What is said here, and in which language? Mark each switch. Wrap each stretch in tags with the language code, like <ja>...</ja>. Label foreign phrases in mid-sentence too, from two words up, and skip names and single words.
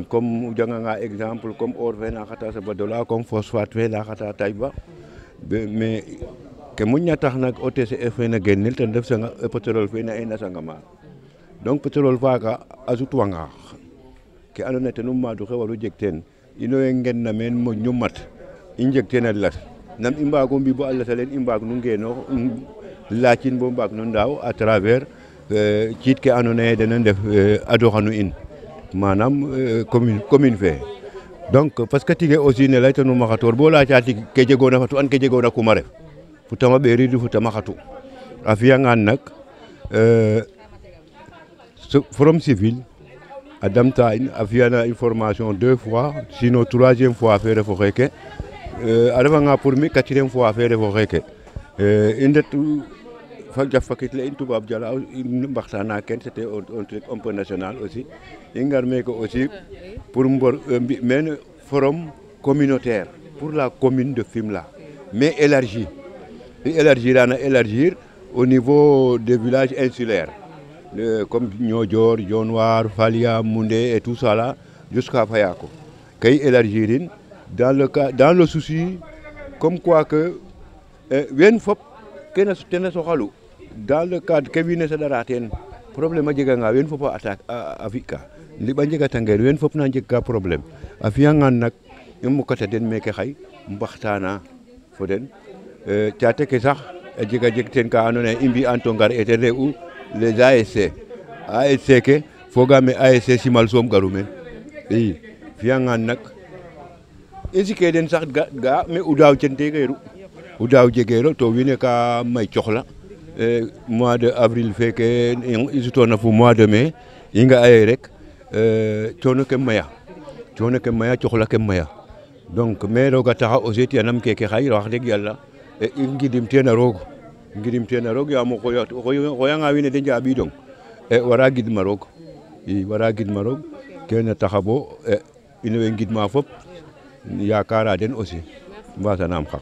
<srr>comme o janganga exemple comme or fe na xata Sabadola</srr> <fr>comme phosphate</fr> <srr>fe na xata Taïba mais ke moƴna tax nak OTCE fe na genel ten ref pétrole fe na ena Sangomar donc pétrole faaga a sutwanga ke andoona ye ten maadu xe waru jeg teen ino ye ngenna meen moƴno mat i njeg teen a las nam i mbaago mbi bo a las alen i mbaag no ngeenoox laacin bo mbaag no ndaaw</srr> <fr>à travers</fr> <srr>ciit ke andoona ye den a ndef adoxanu in manam commune fe</srr> <fr>donc parce que</fr> <srr>tige aussi ne laytanuma xatoor bo laaca tig ke jegoona fatu an ke jegoona kum a ref fu tama ɓeeriid fu tama xatu a fi'angaan nak forum civil a damta in a fi'ana</srr> <fr>une formation 2 fois sinon 3e fois</fr> <srr>fe refo xeeke a refanga pour mi</srr> <fr>4e fois</fr> <srr>fe refo xeeke i ndet fa jaf fakit le in tubaab jala mbaxtana ken</srr> <fr>c'était un truc un peu national aussi</fr> <srr>i ngar meke aussi pour mbi mene</srr> <fr>forum communautaire pour la commune de Fimela mais élargi i élargir au niveau des villages insulaires comme Niodior, Dionewar, Falia, Moundé et tout ça là jusqu'à Fayako kay élargirin dans le souci comme quoi que</fr> <srr>wen fop kena tena soxalu</srr> <fr>dans le cadre</fr> <srr>ke wiin we saɗara teen</srr> <fr>problème</fr> <srr>a jeganga wen fop a attaque a fi'ka liɓ a njegatangeer wen fop na njegka problème a fi'angaan nak i mokata den meke xay mbaxtana fo den caate ke sax a jeg teen ka andoona yee i mbi'an to ngar ten re'u</srr> <fr>les ASC</fr> <srr>ke fogaam ASC Simal soom garu meen i fi'angaan nak i sike den sax ga me o daaw centegeeru o daaw jegeero to wiin we ka may coxla</srr> <fr>mois de</fr> <srr>avril feke i sutoona fo</srr> <fr>mois de mai</fr> <srr>i nga'a ye rek coono ke maya coxla ke maya</srr> <fr>donc mais</fr> <srr>roog a taxa aussi tiyanam keke xay wax deg yala i ngidim teen a roog yaam o xooyanga wiin we de njaaɓiidong wara gidma roog kene taxa bo in way ngidma fop yaakaara den aussi mbaasanaam xaq</srr>